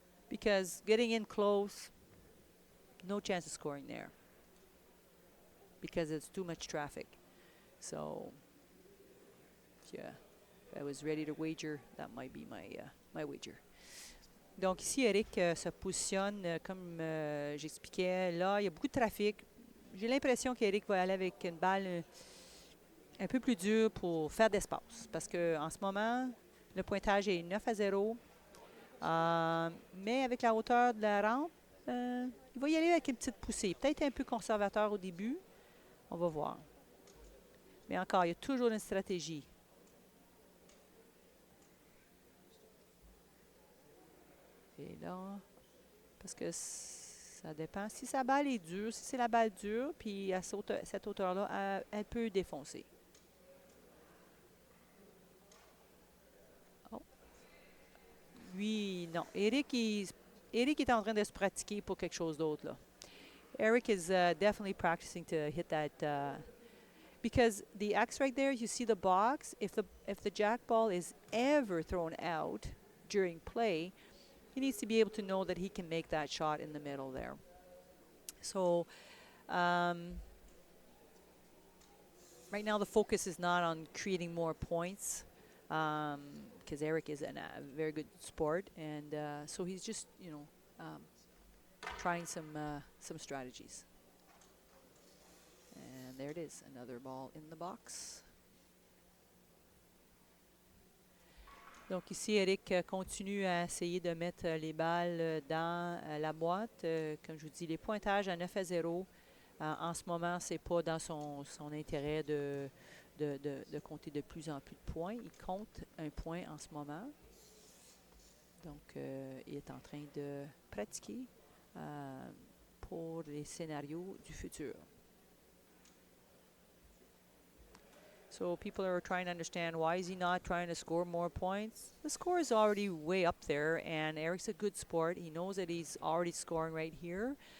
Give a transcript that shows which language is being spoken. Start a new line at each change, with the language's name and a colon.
English: Because getting in close, no chance of scoring there. Because it's too much traffic. So, yeah, if I was ready to wager, that might be my wager.
French: Donc ici, Eric se positionne, comme j'expliquais. Là, il y a beaucoup de trafic. J'ai l'impression qu'Eric va aller avec une balle un peu plus dure pour faire d'espace. Parce qu'en ce moment, le pointage est 9-0. Mais avec la hauteur de la rampe, il va y aller avec une petite poussée. Peut-être un peu conservateur au début. On va voir. Mais encore, il y a toujours une stratégie. Et là, parce que ça dépend. Si sa balle est dure, si c'est la balle dure, puis à cette hauteur-là, elle peut défoncer. Oh. Lui, non. Eric est en train de se pratiquer pour quelque chose d'autre, là.
English: Eric is definitely practicing to hit that because the X right there, you see the box. If the jack ball is ever thrown out during play, he needs to be able to know that he can make that shot in the middle there. So right now the focus is not on creating more points because Eric is a very good sport, and so he's just trying some strategies. And there it is, another ball in the box.
French: Donc ici, Eric continue à essayer de mettre les balles dans la boîte. Comme je vous dis, les pointages à 9-0, en ce moment, c'est pas dans son intérêt de compter de plus en plus de points. Il compte un point en ce moment. Donc, il est en train de pratiquer pour les scénarios du futur.
English: So people are trying to understand, why is he not trying to score more points? The score is already way up there, and Eric's a good sport. He knows that he's already scoring right here.